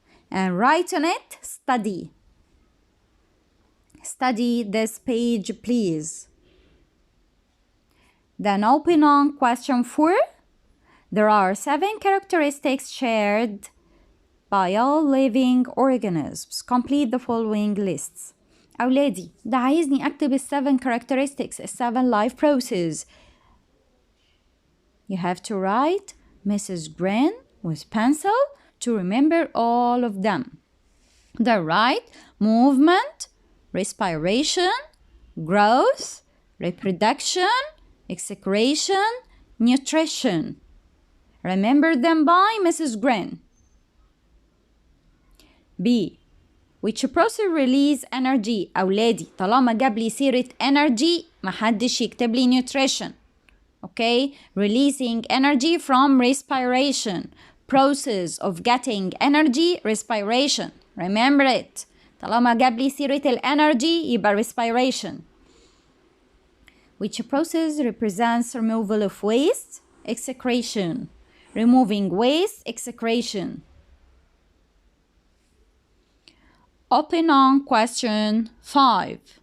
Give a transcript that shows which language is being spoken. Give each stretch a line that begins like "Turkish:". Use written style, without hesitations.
English: And write on it, study. Study this page, please. Then open on question 4. There are 7 characteristics shared by all living organisms. Complete the following lists.
Arabic: أولادي ده عايزني أكتب
English: 7 characteristics, 7 life processes. You have to write Mrs. Green with pencil to remember all of them. The right: movement, respiration, growth, reproduction, excretion, nutrition. Remember them by Mrs. Green. B. Which process release energy.
Arabic: أولادي طالما جاب لي سيرة energy محدش يكتب لي nutrition.
English: Okay? Releasing energy from respiration. Process of getting energy, respiration. Remember it.
Arabic: طالما جاب لي سيرة الانرجي يبقى respiration.
English: Which process represents removal of waste? Excretion. Removing waste, excretion. Open on question 5.